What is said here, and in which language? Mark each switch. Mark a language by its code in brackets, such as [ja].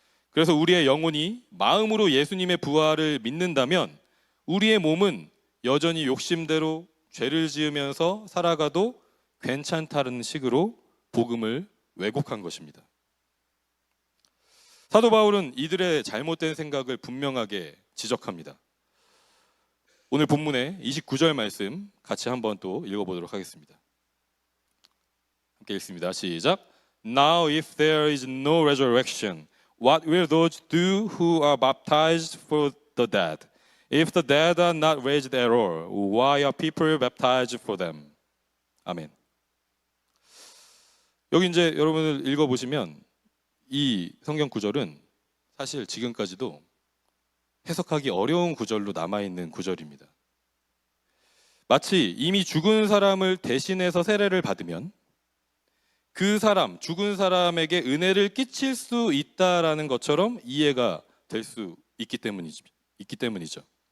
[ko] 그래서 우리의 영혼이 마음으로 예수님의 부활을 믿는다면 우리의 몸은 여전히 욕심대로 죄를 지으면서 살아가도 괜찮다는 식으로 복음을 왜곡한 것입니다. 사도 바울은 이들의 잘못된 생각을 분명하게 지적합니다. 오늘 본문의 29절 말씀 같이 한번 또 읽어보도록 하겠습니다. 함께 읽습니다. 시작. [en] Now if there is no resurrection, what will those do who are baptized for the dead? If the dead are not raised at all, why are people baptized for them? [ko] 아멘. 여기 이제 여러분을 읽어보시면 이 성경 구절은 사실 지금까지도 해석하기 어려운 구절로 남아있는 구절입니다. 마치 이미 죽은 사람을 대신해서 세례를 받으면 그 사람, 죽은 사람에게 은혜를 끼칠 수 있다라는 것처럼 이해가 될 수 있기 때문이죠.